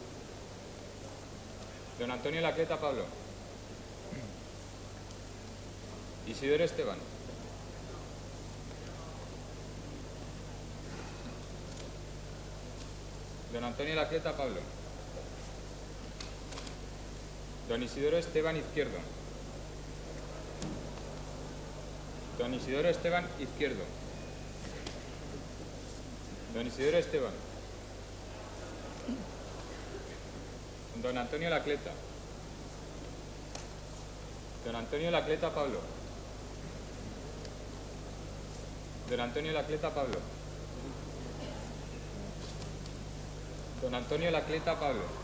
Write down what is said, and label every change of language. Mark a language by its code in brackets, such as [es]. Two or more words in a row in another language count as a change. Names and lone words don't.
[es] Don Antonio Lacleta Pablo. Isidoro Esteban. Don Antonio Lacleta Pablo. Don Isidoro Esteban Izquierdo. Don Isidoro Esteban Izquierdo. Don Isidoro Esteban. Don Antonio Lacleta. Don Antonio Lacleta Pablo. Don Antonio Lacleta Pablo. Don Antonio Lacleta Pablo.